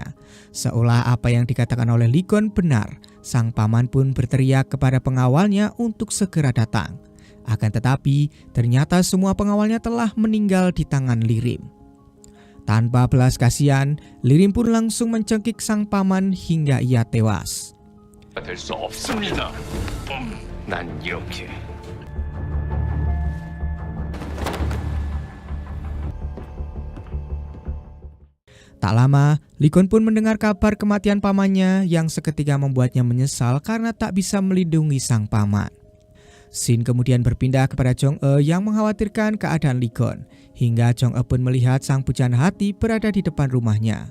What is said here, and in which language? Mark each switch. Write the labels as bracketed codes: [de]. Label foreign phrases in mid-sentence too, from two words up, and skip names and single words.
[id] Seolah apa yang dikatakan oleh Lee Gon benar, sang paman pun berteriak kepada pengawalnya untuk segera datang. Akan tetapi, ternyata semua pengawalnya telah meninggal di tangan Lirim. Tanpa belas kasihan, Lirim pun langsung mencekik sang paman hingga ia tewas. [ko] 될 수 없습니다. 난 이렇게 [id] Tak lama, Likon pun mendengar kabar kematian pamannya yang seketika membuatnya menyesal karena tak bisa melindungi sang paman. Shin kemudian berpindah kepada Jong-e yang mengkhawatirkan keadaan Likon, hingga Jong-e pun melihat sang pujaan hati berada di depan rumahnya.